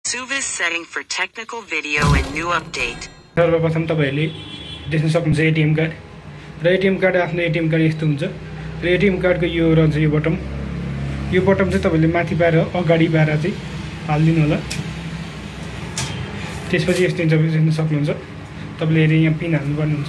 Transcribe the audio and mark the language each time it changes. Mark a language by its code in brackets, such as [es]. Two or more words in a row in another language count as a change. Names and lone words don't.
[en] Suvas setting for technical video and new update. [ne] सर्वप्रथम तपाईहरुले देख्न सक्नुहुन्छ [en] ATM card [ne] र [en] ATM card [ne] आफ्नो [en] ATM card [ne] यस्तो हुन्छ र [en] ATM cardको [ne] यो रहन्छ यो बटम चाहिँ तपाईले माथि पाएर अगाडि पाएर चाहिँ हाल्दिनु होला। त्यसपछि यस्तो देख्न सक्नुहुन्छ तपाईले हेरे यहाँ पिन हाल्नु पर्ने हुन्छ।